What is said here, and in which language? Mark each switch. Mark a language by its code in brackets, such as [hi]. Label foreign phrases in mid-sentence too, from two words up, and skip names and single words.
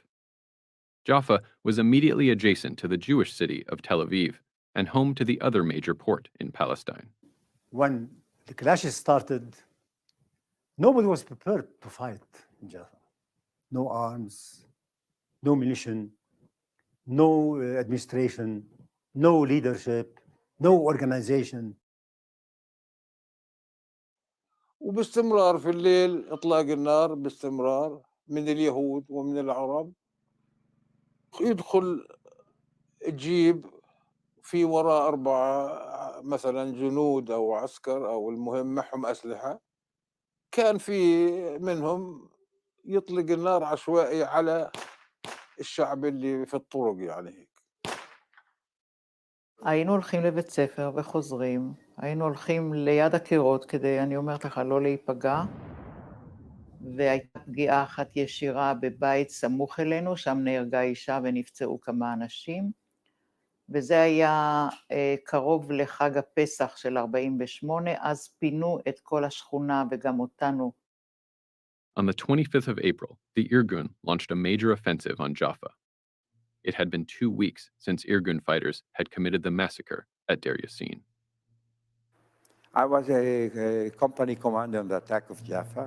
[en] Jaffa was immediately adjacent to the Jewish city of Tel Aviv and home to the other major port in Palestine. When the clashes started, nobody was prepared to fight in Jaffa. No arms, no munition, no administration, no leadership, no organization. [ar] وباستمرار في الليل اطلاق النار باستمرار من اليهود ومن العرب. يدخل جيب في وراء 4 مثلا جنود او عسكر او المهم معهم اسلحه، كان في منهم يطلق النار عشوائي على الشعب اللي في الطرق يعني هيك. [he] היינו הולכים לבית ספר וחוזרים, היינו הולכים ליד הקירות כדי, אני אומרת לך, לא להיפגע, והייתה פגיעה אחת ישירה בבית סמוך אלינו, שם נהרגה אישה ונפצעו כמה אנשים, וזה היה קרוב לחג הפסח של 48, אז פינו את כל השכונה וגם אותנו. [en] On the 25th of April, the Irgun launched a major offensive on Jaffa. It had been 2 weeks since Irgun fighters had committed the massacre at Deir Yassin. I was a company commander on the attack of Jaffa.